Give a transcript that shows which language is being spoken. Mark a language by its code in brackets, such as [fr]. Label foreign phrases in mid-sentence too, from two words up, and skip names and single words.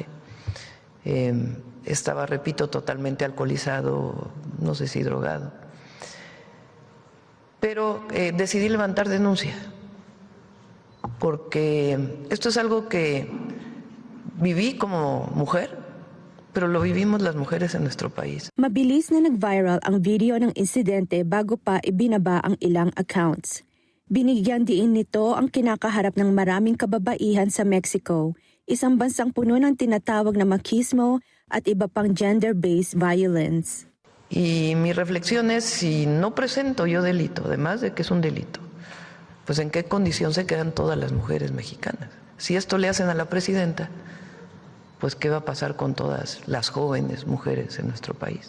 [es] Estaba, repito, totalmente alcoholizado, no sé si drogado. Pero decidí levantar denuncia, porque esto es algo que viví como mujer, pero lo vivimos las mujeres en nuestro país. [tl] Mabilis na nag-viral ang video ng insidente bago pa ibinaba ang ilang accounts. Binigyan diin nito ang kinakaharap ng maraming kababaihan sa Mexico, isang bansang puno ng tinatawag na machismo at iba pang [en] gender-based violence. [es] Y mi reflexión es, si no presento yo delito, además de que es un delito, pues en qué condición se quedan todas las mujeres mexicanas. Si esto le hacen a la presidenta, pues qué va a pasar con todas las jóvenes mujeres en nuestro país.